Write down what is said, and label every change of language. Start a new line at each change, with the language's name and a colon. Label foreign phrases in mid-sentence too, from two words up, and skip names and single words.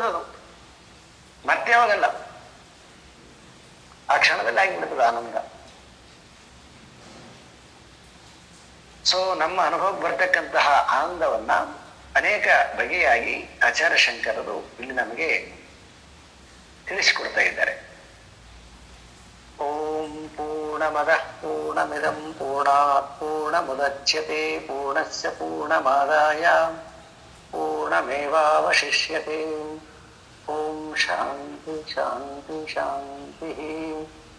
Kannada: ಅದು ಮತ್ತೆ ಯಾವಾಗಲ್ಲ, ಆ ಕ್ಷಣದಲ್ಲಿ ಆಗಿಬಿಡ್ತದೆ ಆನಂದ. ಸೊ ನಮ್ಮ ಅನುಭವಕ್ಕೆ ಬರ್ತಕ್ಕಂತಹ ಆನಂದವನ್ನ ಅನೇಕ ಬಗೆಯಾಗಿ ಆಚಾರ್ಯ ಶಂಕರರು ಇಲ್ಲಿ ನಮಗೆ ತಿಳಿಸಿಕೊಡ್ತಾ ಇದ್ದಾರೆ.
Sanskrit: ಓಂ ಪೂರ್ಣಮದಃ ಪೂರ್ಣಮಿದಂ ಪೂರ್ಣಾತ್ ಪೂರ್ಣಮುದಚ್ಯತೆ ಪೂರ್ಣಸ್ಯ ಪೂರ್ಣಮಾದಾಯ ಪೂರ್ಣಮೇವಾವಶಿಷ್ಯತೆ. ಓಂ ಶಾಂತಿ ಶಾಂತಿ ಶಾಂತಿ.